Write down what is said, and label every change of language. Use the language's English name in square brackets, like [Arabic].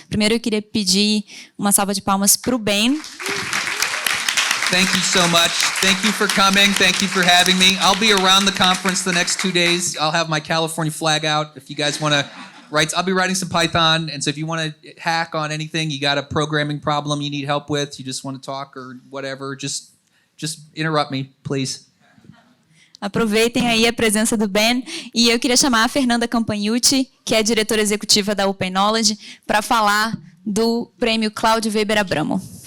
[Portuguese] Primeiro eu queria pedir uma salva de palmas para o Ben. [English] Thank you so much. Thank you for coming. Thank you for having me. I'll be around the conference the next 2 days. I'll have my California flag out if you guys want to write. I'll be writing some Python, and so if you want to hack on anything, you got a programming problem you need help with, you just want to talk or whatever, just interrupt me, please. [Portuguese] Aproveitem aí a presença do Ben. E eu queria chamar a Fernanda Campagnucci, que é diretora executiva da Open Knowledge, para falar do prêmio Cláudio Weber Abramo.